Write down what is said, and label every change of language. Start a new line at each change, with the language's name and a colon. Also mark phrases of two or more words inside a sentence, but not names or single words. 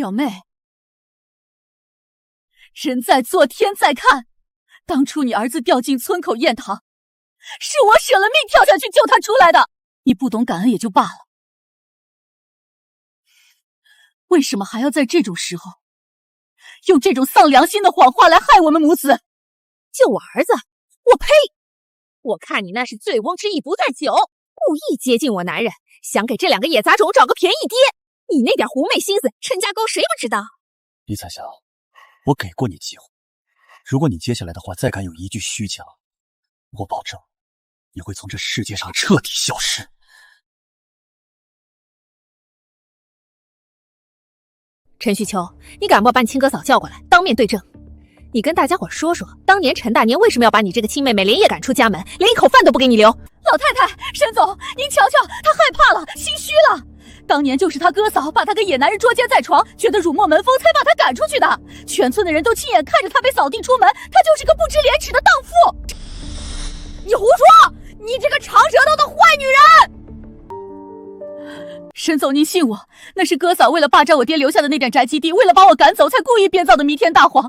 Chinese: 表妹，人在做天在看，當初你兒子掉進村口堰塘，是我捨了命跳下去救他出來的，你不懂感恩也就罷了，為什麼還要在這種時候用這種喪良心的謊話來害我們母子？救我兒子？我呸！我看你那是醉翁之意不在酒，故意接近我男人，想給這2個野雜種找個便宜爹。你那點狐媚心思，陳家溝誰不知道？李彩霞，我給過你機會，如果你接下來的話再敢有一句虛假，我保證你會從這世界上徹底消失。陳旭秋，你敢不把你親哥嫂叫過來，當面對證？你跟大家伙說說，當年陳大年為什麼要把你這個親妹妹連夜趕出家門，連一口飯都不給你留？老太太，沈總，您瞧瞧，他害怕了，心虛了。當年就是他哥嫂把他跟野男人捉奸在床，覺得辱沒門風，才把他趕出去的。全村的人都親眼看着他被掃地出門，他就是個不知廉恥的蕩婦。你胡說！你這個長舌頭的壞女人！沈總，您信我，那是哥嫂為了霸佔我爹留下的那點宅基地，為了把我趕走，才故意編造的彌天大謊。